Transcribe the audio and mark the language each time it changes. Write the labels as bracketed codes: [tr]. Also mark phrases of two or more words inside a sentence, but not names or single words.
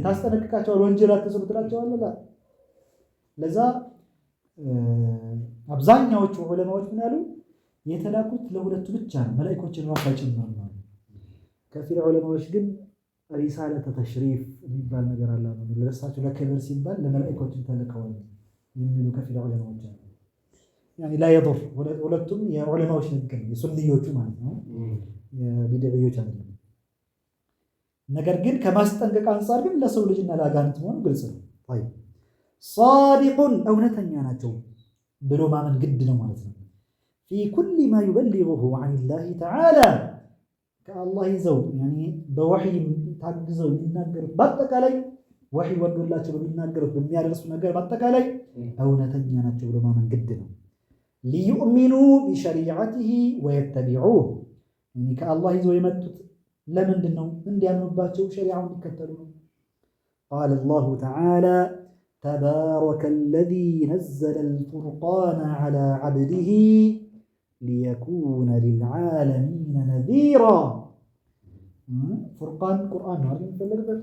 [am] ታስጠነቅቃቸዋል፣ ወንጀል አትስሩ ትላቸዋለህ። ለዛ አብዛኛዎቹ ዑለማዎች ምን ያሉ የተላኩት ለሁለቱ ብቻ ነው፣ መላእክቶችን ራሱ አይጨምርም ማለት። ከፊል ዑለማዎች ግን [ar] رسالة تشريف [am] የሚባል ነገር አለ ነው፣ ለእሳቸው ለክብር ሲባል ለመላእክቶችን ተልከዋል የሚሉ ከፊል ዑለማዎች አሉ። [ar] يعني لا يضر [am] ሁለቱም የዑለማዎች ንግግር ነው፣ የሱንዮቹ ማለት ነው፣ የቢድዒዮች አይደለም። ነገር ግን ከማስጠንቀቅ አንፃር ግን ለሰው ልጅና ለአጋንንት መሆኑ ግልጽ ነው። [ar] طيب صادق [am] እውነተኛ ናቸው ብሎ ማመን ግድ ነው ማለት ነው። [ar] في كل ما يبلغه عن الله تعالى كالله يزو يعني بوحي [am] ታግዘው የሚናገሩት በአጠቃላይ ወህይ ወርዶላቸው በሚናገሩት በሚያደርሱ ነገር በአጠቃላይ እውነተኛ ናቸው ብሎ ማመን ግድ ነው። [ar] ليؤمنوا بشريعته ويتبعوه [am] ከአላህ ይዘው የመጡት ለምንድን ነው? እንዲያምኑባቸው ሸሪዓውን እንዲከተሉ ነው። [ar] قال الله تعالى تبارك الذي نزل الفرقان على عبده ليكون للعالمين نذيرا። [am] ፉርቃን ቁርአን ነው አይደል የሚፈለግበት?